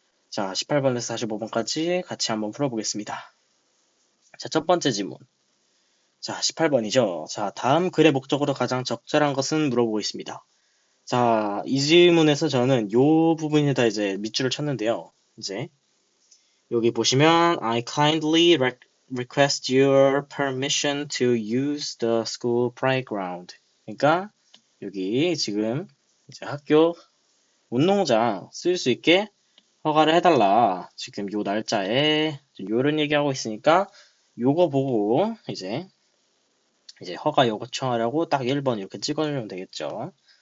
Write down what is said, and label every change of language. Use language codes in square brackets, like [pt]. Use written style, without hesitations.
[ko] 자, 18번에서 45번까지 같이 한번 풀어보겠습니다. 자, 첫 번째 질문. 자, 18번이죠. 자, 다음 글의 목적으로 가장 적절한 것은 물어보고 있습니다. 자, 이 질문에서 저는 요 부분에다 밑줄을 쳤는데요. 여기 보시면 [en] I kindly request your permission to use the school playground. [ko] 그러니까 여기 지금 학교 운동장 쓸 수 있게 허가를 해달라. 지금 요 날짜에 요런 얘기하고 있으니까 요거 보고 허가 요청하려고 딱 1번 이렇게 찍어주면 되겠죠.